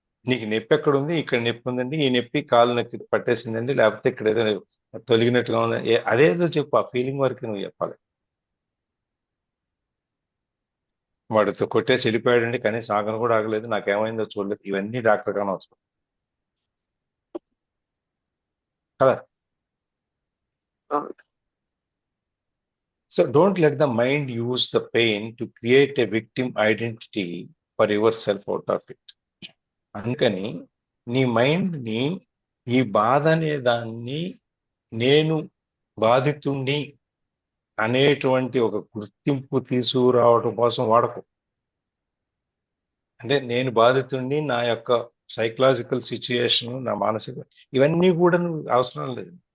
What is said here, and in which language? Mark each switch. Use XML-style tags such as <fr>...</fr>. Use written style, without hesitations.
<te>నీకు నొప్పి ఎక్కడ ఉంది? ఇక్కడ నొప్పి ఉందండి, ఈ నొప్పి కాలు నొప్పి పట్టేసిందండి, లేకపోతే ఇక్కడ ఏదో తొలగినట్టుగా ఉందండి, అదేదో చెప్పు. ఆ ఫీలింగ్ వరకు నువ్వు చెప్పాలి. వాడితో కొట్టేసి వెళ్ళిపోయాడండి, కనీసం ఆగను కూడా ఆగలేదు, నాకేమైందో చూడలేదు, ఇవన్నీ డాక్టర్ గానే అవసరం కదా.</te> <en>So don't let the mind use the pain to create a victim identity for yourself out of it.</en> <te>అందుకని నీ మైండ్ని ఈ బాధ అనే దాన్ని నేను బాధితుణ్ణి అనేటువంటి ఒక గుర్తింపు తీసుకురావడం కోసం వాడకు. అంటే నేను బాధితుణ్ణి, నా యొక్క సైకలాజికల్ సిచ్యుయేషన్, నా మానసిక, ఇవన్నీ కూడా నువ్వు అవసరం లేదు.</te>